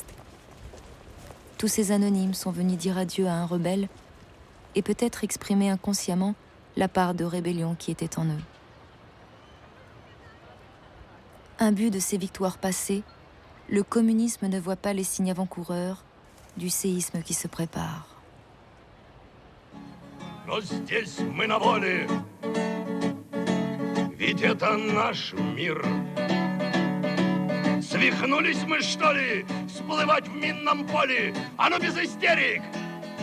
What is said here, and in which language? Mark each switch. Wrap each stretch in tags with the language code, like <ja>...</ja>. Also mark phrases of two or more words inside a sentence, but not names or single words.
<fr>Tous ces anonymes sont venus dire adieu à un rebelle et peut-être exprimer inconsciemment la part de rébellion qui était en eux. Imbu de ces victoires passées, le communisme ne voit pas les signes avant-coureurs du séisme qui se prépare.</fr> <ru>Но здесь мы на воле, ведь это наш мир. Свихнулись мы, что ли, всплывать в минном поле? А ну без истерик!</ru>